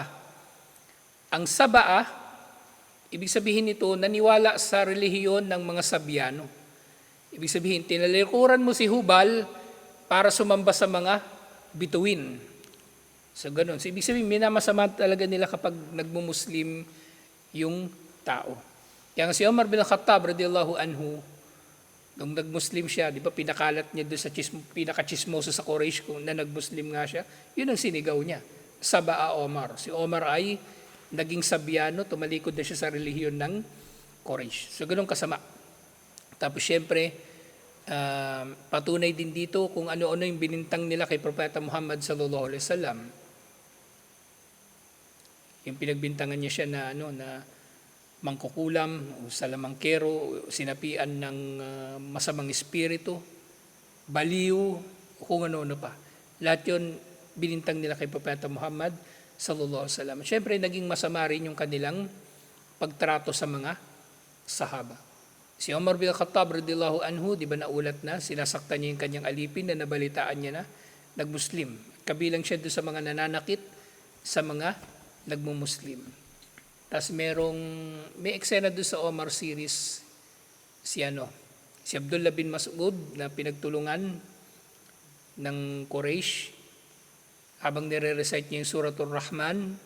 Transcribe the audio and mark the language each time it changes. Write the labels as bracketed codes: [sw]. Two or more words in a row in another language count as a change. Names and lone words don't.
[tl] Ang Saba'a, ibig sabihin nito, naniwala sa relihiyon ng mga Sabyano. Ibig sabihin, tinalikuran mo si Hubal para sumamba sa mga bituin. So ganun. So ibig sabihin, minamasama talaga nila kapag nagmumuslim yung tao. Kaya si Umar bin Khattab [ar] رضي الله عنه, [tl] nung nagmuslim siya, di ba pinakalat niya doon sa pinakachismoso sa Quraysh kung na nagmuslim nga siya, yun ang sinigaw niya. Saba'a Omar. Si Omar ay naging Sabyano, tumalikod na siya sa relihiyon ng Quraysh. So ganun kasama. Tapos syempre, patunay din dito kung ano-ano yung binintang nila kay Propeta Muhammad [ar] صلى الله عليه وسلم. [tl] Yung pinagbintangan niya siya na mangkukulam, o salamangkero, sinapian ng masamang espiritu, baliw, kung ano-ano pa. Lahat yun binintang nila kay Propeta Muhammad [ar] صلى الله عليه وسلم. [tl] Siyempre, naging masama rin yung kanilang pagtrato sa mga sahaba. Si Umar bin Khattab [ar] رضي الله عنه, [tl] di ba naulat na, sinasaktan niya yung kanyang alipin na nabalitaan niya na nagmuslim. Kabilang siya doon sa mga nananakit sa mga nagmumuslim. Tapos may eksena doon sa Omar series, si Abdullah bin Mas'ud na pinagtulungan ng Quraysh habang nire-recite niya yung Suratul Rahman.